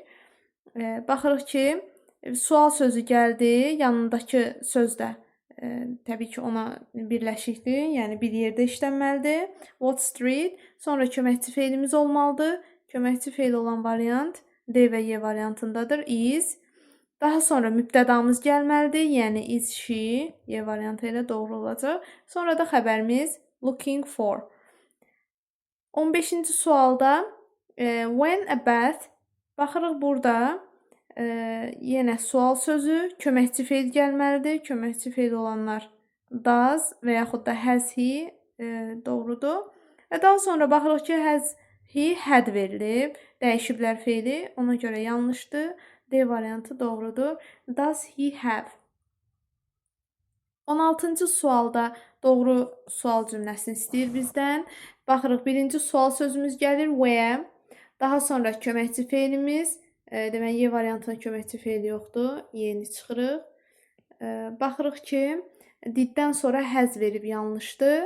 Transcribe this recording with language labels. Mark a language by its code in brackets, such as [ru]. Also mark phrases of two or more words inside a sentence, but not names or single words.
[az] Baxırıq ki, sual sözü gəldi, yanındakı söz də təbii ki, ona birləşikdir, yəni bir yerdə işlənməlidir. [en] What street, [az] sonra köməkçi feilimiz olmalıdır. Köməkçi feil olan variant D və Y variantındadır, is. Daha sonra mübtədamız gəlməlidir, yəni [en] is she, [az] Y variantı ilə doğru olacaq. Sonra da xəbərimiz [en] looking for. [az] 15-ci sualda [en] when a bath, [az] baxırıq burada yenə sual sözü, köməkçi feil gəlməlidir. Köməkçi feil olanlar does və yaxud da [en] has he [az] doğrudur. Və daha sonra baxırıq ki, [en] has he had [az] verilib. Dəyişiblər feili, ona görə yanlışdır. D variantı doğrudur. [en] Does he have? [az] 16-cı sualda doğru sual cümləsini istəyir bizdən. Baxırıq, birinci sual sözümüz gəlir where. Daha sonra köməkçi feilimiz. Demək, Y variantına köməkçi feil yoxdur. Yeni çıxırıq. Baxırıq ki, diddən sonra has verib yanlışdır.